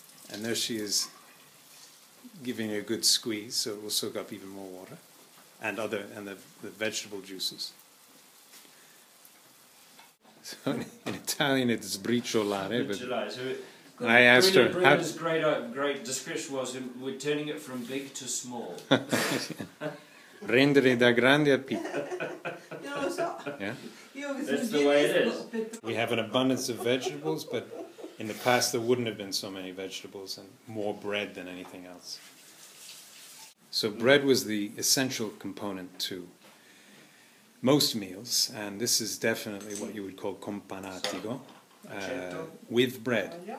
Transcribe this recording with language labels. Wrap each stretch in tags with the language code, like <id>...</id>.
<en>And there she is giving it a good squeeze so it will soak up even more water and the vegetable juices. So in Italian it's sbriciolare, but I asked her. Bruna's great description was we're turning it from big to small.</en> <it>Rendere da grande a piccolo. Non lo so.</it> <en>Yeah? That's the way it is. We have an abundance of vegetables, but in the past there wouldn't have been so many vegetables and more bread than anything else. So bread was the essential component to most meals, and this is definitely what you would call companatico, with bread.</en>